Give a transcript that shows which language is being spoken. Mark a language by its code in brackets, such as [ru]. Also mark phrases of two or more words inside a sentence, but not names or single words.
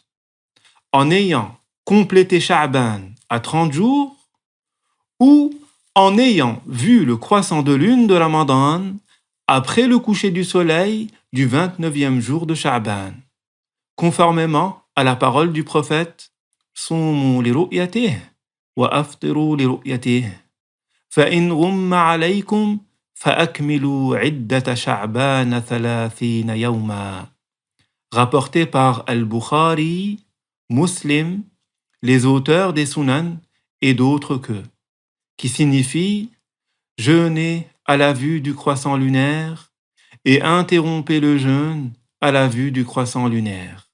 [fr] En ayant complété Sha'ban à 30 jours ou en ayant vu le croissant de lune de Ramadan après le coucher du soleil du 29e jour de Sha'ban, conformément à la parole du prophète [ar] صوموا لرؤيته وأفطروا لرؤيته فإن غم عليكم فأكملوا عدة شعبان 30 يوما. [fr] Rapporté par Al-Bukhari, Muslim, les auteurs des Sunan et d'autres que, qui signifie jeûner à la vue du croissant lunaire et interrompez le jeûne à la vue du croissant lunaire.